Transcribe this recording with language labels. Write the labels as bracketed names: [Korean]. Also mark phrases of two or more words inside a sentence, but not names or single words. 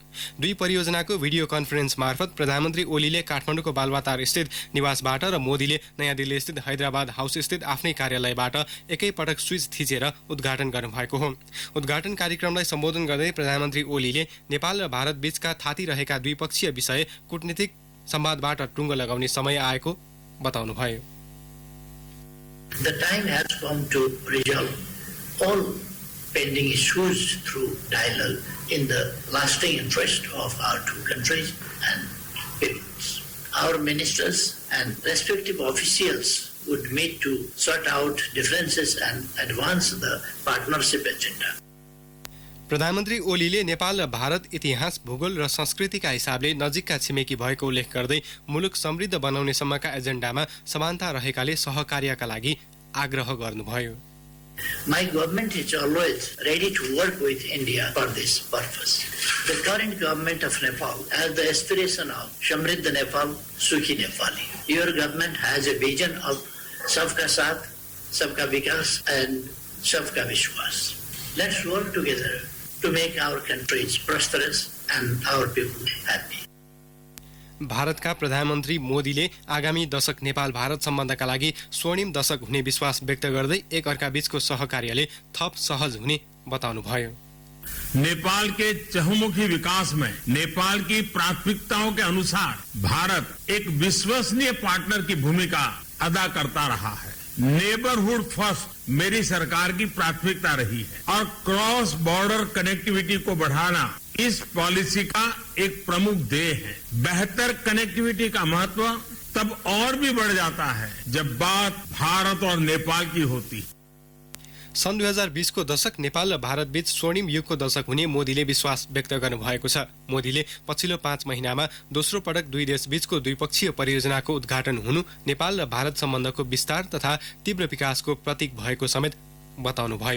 [Nepali] दुई परियोजनाको भिडियो कन्फरेन्स मार्फत प्रधानमन्त्री ओलीले काठमाडौँको बालवाटार स्थित निवासबाट र मोदीले नयाँ दिल्ली स्थित हैदराबाद हाउस स्थित आफ्नै कार्यालयबाट एकैपटक स्विच थिचेर उद्घाटन गर्नुभएको हो। उद्घाटन कार्यक्रमलाई सम्बोधन गर्दै प्रधानमन्त्री ओलीले नेपाल र भारत बीचका थातिरहेका द्विपक्षीय विषय कूटनीतिक संवादबाट टुङ्गो लगाउने समय आएको बताउनुभयो। [English] The time has come to resolve all pending issues through dialogue in the lasting interest of our two countries and peoples. Our ministers and respective officials would meet to sort out differences and advance the partnership agenda. [Nepali] प्रधानमन्त्री ओलीले नेपाल र भारत इतिहास, भूगोल र संस्कृतिका हिसाबले नजिकका छिमेकी भएको उल्लेख गर्दै मुलुक समृद्ध बनाउने सम्मका एजेन्डामा समानता रहेकाले सहकार्यका लागि आग्रह गर्नुभयो। [English] My government is always ready to work with India for this purpose. The current government of Nepal has the aspiration of [Nepali] समृद्ध नेपाल, सुखी नेपाली. [English] Your government has a vision of [Hindi] सबका साथ, सबका विकास [English] and [Hindi] सबका विश्वास. [English] Let's work together to make our countries prosperous and our people happy. [Nepali] भारतका प्रधानमन्त्री मोदीले आगामी दशक नेपाल भारत सम्बन्धका लागि स्वर्णिम दशक हुने विश्वास व्यक्त गर्दै एक अर्का बीचको सहकार्यले थप सहज हुने बताउनुभयो। [Hindi] नेपाल के चहुमुखी विकास में नेपाल की प्राथमिकताओं के अनुसार भारत एक विश्वसनीय पार्टनर की भूमिका अदा करता रहा है। [English] neighbourhood first [Hindi] मेरी सरकार की प्राथमिकता रही है और [English] cross border connectivity [Hindi] को बढ़ाना इस पॉलिसी का एक प्रमुख ध्येय है। बेहतर कनेक्टिविटी का महत्व तब और भी बढ़ जाता है जब बात भारत और नेपाल की होती है। [Nepali] सन् 2020 को दशक नेपाल र भारत बीच स्वर्णिम युगको दशक हुने मोदीले विश्वास व्यक्त गर्नुभएको छ। मोदीले पछिल्लो 5 महिनामा दोस्रो पटक दुई देश बीचको द्विपक्षीय परियोजनाको उद्घाटन हुनु नेपाल र भारत सम्बन्धको विस्तार तथा तीव्र विकासको प्रतीक भएको समेत बताउनुभयो।